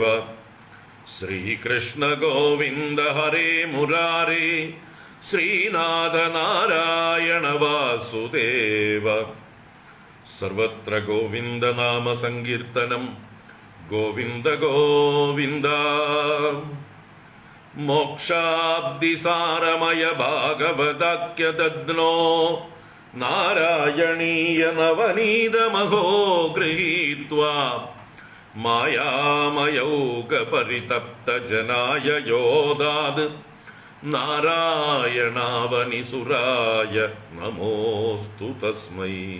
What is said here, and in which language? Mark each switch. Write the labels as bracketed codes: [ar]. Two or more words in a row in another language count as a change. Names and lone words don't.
[sa] श्रीकृष्ण गोविंद हरे मुरारे, श्रीनाथ नारायण वासुदेव। सर्वत्र गोविंद नाम संकीर्तनम, गोविंद गोविंद। मोक्षाब्धिसारमय भागवताख्य दद्नो നാരായണീയ നവനീതമഹോ ഗൃഹീത്വാ മായാമയൗകപരിതപ്തജനായ യോദാത് നാരായണാവനിസുരായ നമോസ്തു തസ്മൈ.